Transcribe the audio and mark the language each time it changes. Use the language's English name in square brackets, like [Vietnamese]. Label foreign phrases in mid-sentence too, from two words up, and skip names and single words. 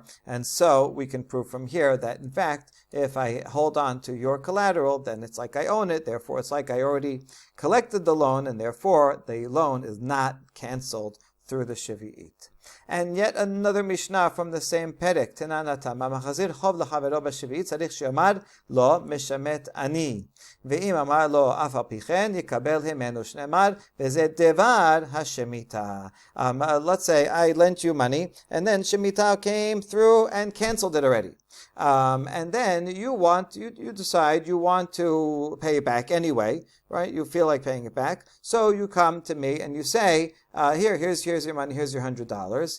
[English] And so we can prove from here that, in fact, if I hold on to your collateral, then it's like I own it. Therefore, it's like I already collected the loan, and therefore the loan is not canceled through the Shvi'it. And yet another Mishnah from the same Perek, [Hebrew] תנינא, המחזיר חוב לחבירו בשביעית, צריך שיאמר לו משמט אני. ואם אמר לו אף על פי כן, יקבל ממנו שנאמר, וזה דבר השמטה. [English] Let's say I lent you money, and then Shemitah came through and canceled it already. And then you decide you want to pay it back anyway, right? You feel like paying it back. So you come to me and you say, here's your money, here's your $100.